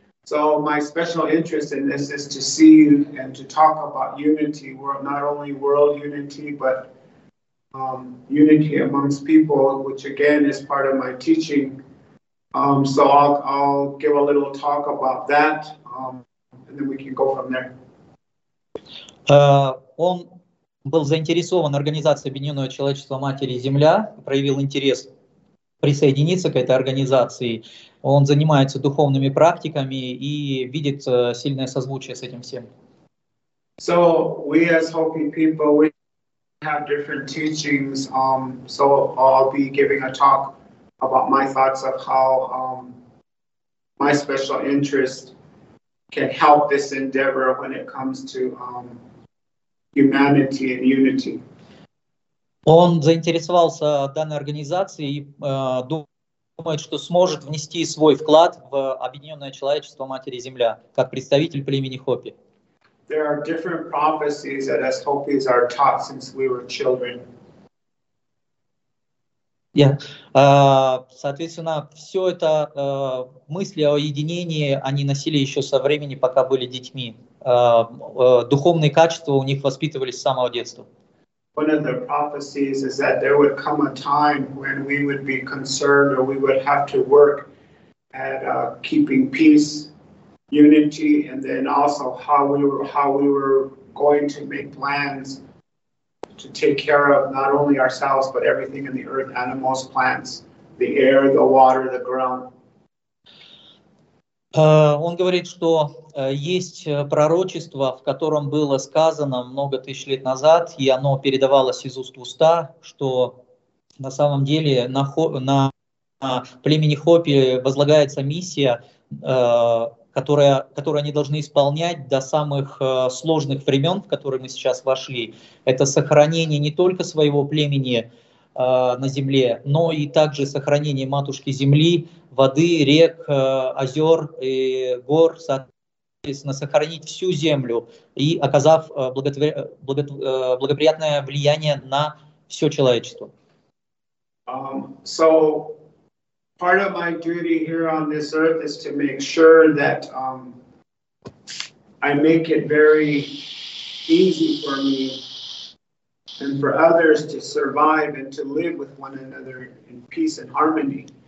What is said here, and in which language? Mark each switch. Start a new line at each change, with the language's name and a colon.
English: So my special interest in this is to see you and to talk about unity, not only world unity, but unity amongst people, which again is part of my teaching. So I'll give a little talk about that, and then we can go from there.
Russian: Он был заинтересован организацией Объединенного Человечества Матери Земля, проявил интерес присоединиться к этой организации. Он занимается духовными практиками и видит сильное созвучие с этим всем.
English: So we as Hopi people, we have different teachings. So I'll be giving a talk about my thoughts of how my special interest can help this endeavor when it comes to humanity and unity.
Russian: Он заинтересовался данной организацией и думает, что сможет внести свой вклад в Объединенное Человечество Матери Земля как представитель племени Хопи.
English: There are different prophecies that as Hopis are taught since we were children.
Russian: Соответственно, все это мысли о единении они носили еще со времени, пока были детьми. Духовные качества у них воспитывались с самого детства.
English: One of the prophecies is that there would come a time when we would be concerned or we would have to work at keeping peace, unity, and then also how we were going to make plans to take care of not only ourselves, but everything in the earth, animals, plants, the air, the water, the ground.
Russian: Он говорит, что есть пророчество, в котором было сказано много тысяч лет назад, и оно передавалось из уст в уста, что на самом деле на племени Хопи возлагается миссия, которую они должны исполнять до самых сложных времен, в которые мы сейчас вошли. Это сохранение не только своего племени на земле, но и также сохранение матушки земли, воды, рек, озер и гор, соответственно, сохранить всю землю и оказав благоприятное влияние на все человечество.
English: So part of my duty here on this earth is to make sure that I make it very easy for me and for others to survive and to live with one another in peace and harmony.